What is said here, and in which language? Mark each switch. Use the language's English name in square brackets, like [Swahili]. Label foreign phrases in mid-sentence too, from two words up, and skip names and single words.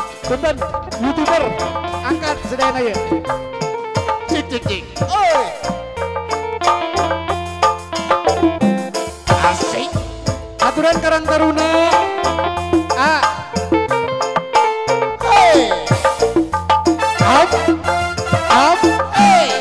[Sundanese] Punten, YouTuber angkat sedaya ya. Cik cik cik. Oi. Asik. Aturan Karang Taruna. Ah. Hey. Up. Up. Hey.